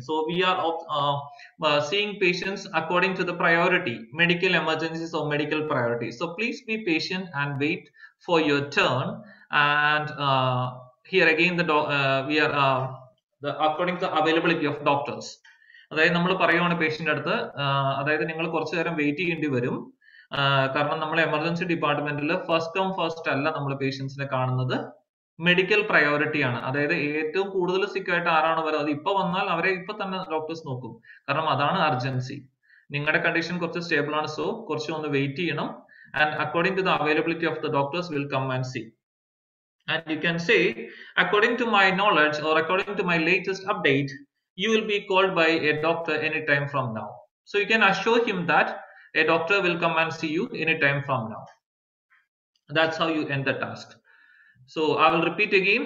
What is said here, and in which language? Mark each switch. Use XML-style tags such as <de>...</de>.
<en>So we are seeing patients according to the priority, medical emergencies or medical priority. So please be patient and wait for your turn. And here again, we are according to the availability of doctors.</en> <ml>അതായത് നമ്മൾ പറയുവാണ് patient അടുത്ത് അതായത് നിങ്ങൾ കുറച്ചു നേരം wait ചെയ്യേണ്ടി വരും. കാരണം നമ്മൾ എമർജൻസി ഡിപ്പാർട്ട്മെന്റിൽ ഫസ്റ്റ് കം ഫസ്റ്റ് അല്ല നമ്മൾ പേഷ്യൻസിനെ കാണുന്നത്, മെഡിക്കൽ പ്രയോറിറ്റി ആണ്. അതായത് ഏറ്റവും കൂടുതൽ സിക്ക് ആയിട്ട് ആരാണ് വരുന്നത് ഇപ്പൊ വന്നാൽ അവരെ ഇപ്പൊ തന്നെ ഡോക്ടേഴ്സ് നോക്കും, കാരണം അതാണ് അർജൻസി. നിങ്ങളുടെ കണ്ടീഷൻ കുറച്ച് സ്റ്റേബിൾ ആണ്, സോ കുറച്ച് ഒന്ന് വെയിറ്റ് ചെയ്യണം.</ml> <en>And according to the availability of the doctors will come and see. And you can say, according to my knowledge or according to my latest update, you will be called by a doctor anytime from now. So you can assure him that a doctor will come and see you anytime from now. That's how you end the task. So I will repeat again.</en>